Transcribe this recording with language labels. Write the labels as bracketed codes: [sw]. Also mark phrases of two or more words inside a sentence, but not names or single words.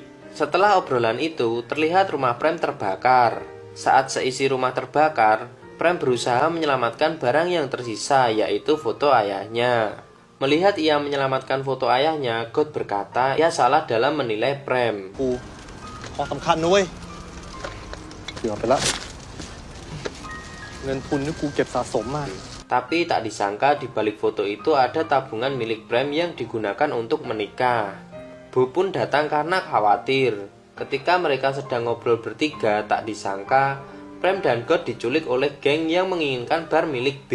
[id] Setelah obrolan itu, terlihat rumah Prem terbakar. Saat seisi rumah terbakar, Prem berusaha menyelamatkan barang yang tersisa, yaitu foto ayahnya. Melihat ia menyelamatkan foto ayahnya, God berkata ia salah dalam menilai Prem. [th] ของสำคัญนะเว้ยเกือบไปละเงินทุนที่กูเก็บสะสมมา [id] Tapi tak disangka di balik foto itu ada tabungan milik Prem yang digunakan untuk menikah. Bo pun datang karena khawatir. Ketika mereka sedang ngobrol bertiga, tak disangka Prem dan God diculik oleh geng yang menginginkan bar milik B.